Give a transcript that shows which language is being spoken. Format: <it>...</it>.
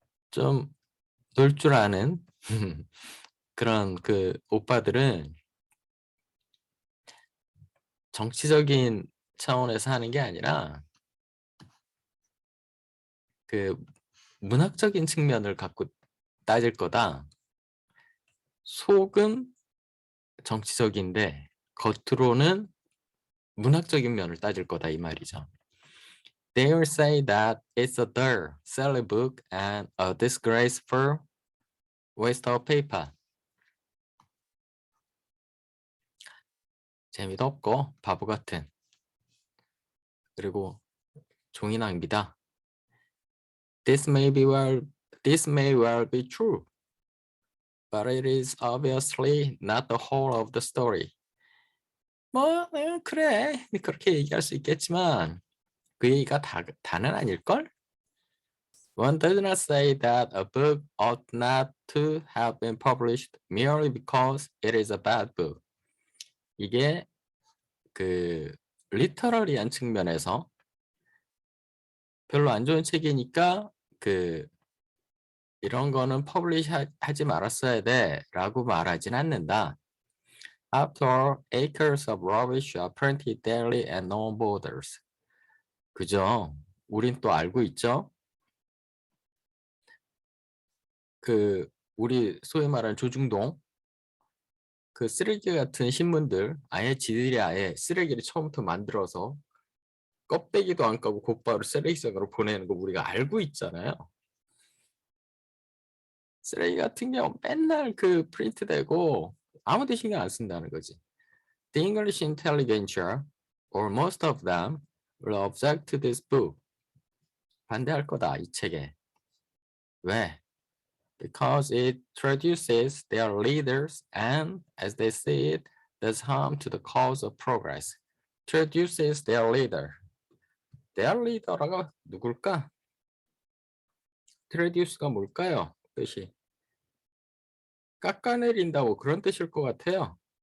<ko>좀 놀 줄 아는 그런 오빠들은 정치적인 차원에서 하는 게 아니라 문학적인 측면을 갖고 따질 거다. 속은 정치적인데 겉으로는 문학적인 면을 따질 거다 이 말이죠.</ko> <en>They will say that it's a dull, silly book and a disgraceful waste of paper.</en> <ko>재미도 없고 바보 같은, 그리고 종이 낭비다.</ko> <en>This may well be true, but it is obviously not the whole of the story.</en> <ko>그래, 그렇게 얘기할 수 있겠지만 그 얘기가 다는 아닐걸?</ko> <en>One does not say that a book ought not to have been published merely because it is a bad book.</en> <ko>이게 리터러리한 측면에서 별로 안 좋은 책이니까 이런 거는 퍼블리시 하지 말았어야 돼 라고 말하진 않는다.</ko> <en>After all, acres of rubbish are printed daily and no one bothers.</en> <ko>그죠? 우린 또 알고 있죠? 우리 소위 말하는 조중동 쓰레기 같은 신문들 지들이 아예 쓰레기를 처음부터 만들어서 껍데기도 안 까고 곧바로 쓰레기장으로 보내는 거 우리가 알고 있잖아요. 쓰레기 같은 경우 맨날 프린트되고 아무도 신경 안 쓴다는 거지.</ko> <en>The English intelligentsia, or most of them, will object to this book.</en> <ko>반대할 거다, 이 책에. 왜?</ko> <en>Because it traduces their leaders and, as they see it, does harm to the cause of progress. Traduces their leader. their leader</en> <ko>가 누굴까? traduce가 뭘까요? 뜻이 깎아내린다고 그런 뜻일 것 같아요.</ko>